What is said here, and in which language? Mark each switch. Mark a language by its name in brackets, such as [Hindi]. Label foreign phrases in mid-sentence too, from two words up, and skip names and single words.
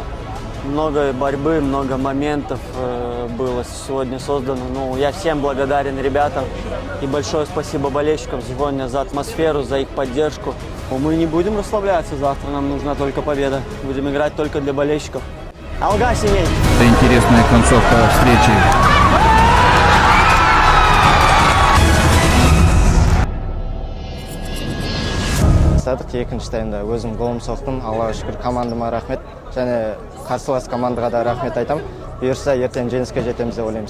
[Russian] Много борьбы, много моментов было сегодня создано. Я всем благодарен ребятам. И большое спасибо болельщикам сегодня за атмосферу, за их поддержку. Мы не будем расслабляться завтра, нам нужна только победа. Будем играть только для болельщиков. [Kazakh] Алга, семей! [Russian] Это интересная концовка встречи. [Kazakh] Екінші таймда өзім голым соқтым. Аллаға шүкір, командама рахмет. Және қарсылас командаға да рахмет айтам. Бұйырса ертең жеңіске жетеміз деп ойлаймыз.